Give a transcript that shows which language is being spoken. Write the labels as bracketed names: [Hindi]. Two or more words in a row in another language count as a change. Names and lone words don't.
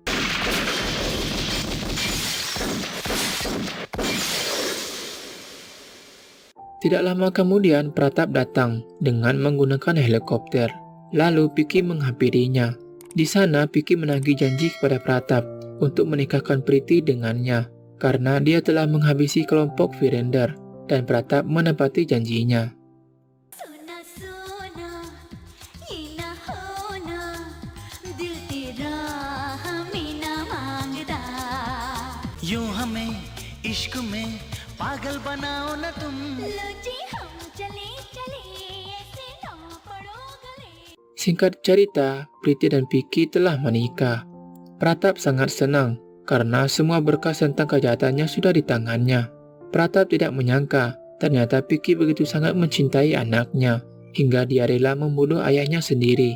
[Indonesian] Tidak lama kemudian Pratap datang dengan menggunakan helikopter. Lalu Vicky menghampirinya. Di sana Vicky menagih janji kepada Pratap untuk menikahkan Priti dengannya karena dia telah menghabisi kelompok Virender dan Pratap menepati janjinya. [Hindi] यूं हमें इश्क में पागल बनाओ न तुम. [Indonesian] Singkat cerita, Priti dan Vicky telah menikah. Pratap sangat senang karena semua berkas tentang kejahatannya sudah di tangannya. Pratap tidak menyangka ternyata Vicky begitu sangat mencintai anaknya hingga dia rela membunuh ayahnya sendiri.